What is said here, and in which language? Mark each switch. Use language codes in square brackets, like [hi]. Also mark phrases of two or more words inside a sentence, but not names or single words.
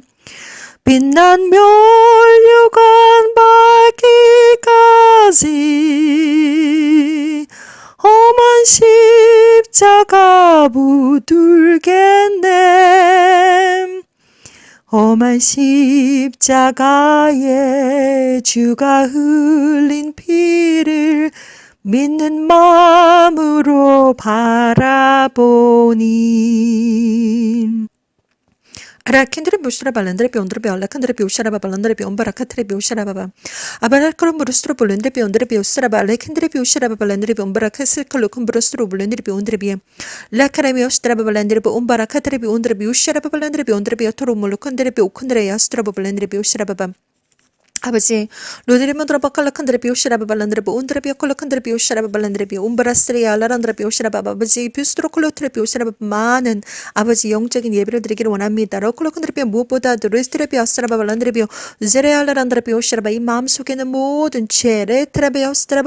[ko] 빛난 멸류관 받기까지 험한 십자가 붙들겠네. 험한 십자가에 주가 흘린 피를 믿는 마음으로 바라보니. Arakindre bushra balandre piondre bi alakandre bi ushara balandre bi ombarakatre bi ushara baba. Abarakrum brustro bulendre bi ondre bi usra ba alakindre bi ushara balandre bi ombarakasel kolukum brustro bulendre bi ondre bi. Lakarami ustra balandre bi ombarakatre bi ondre bi ushara balandre bi ondre bi atoro mulukandre bi ukandre yastra balandre bi ushara baba. 아버지, 로드리먼드라 바칼라칸드레 비오시라바 발란드레 온드레 비오콜라칸드레 비오시라바 발란드레 비 온바라스트리아 알라란드레 비오시라바 아버지 뷰스트로콜로트레 비오시라바 많은 아버지 영적인 예배를 드리기를 원합니다. 로콜라칸드레 비 무엇보다도 레스트레 비오시라바 발란드레 비오 제레 알라란드레 비오시라바 이 마음속에는 모든 죄 레트레 비오스트라바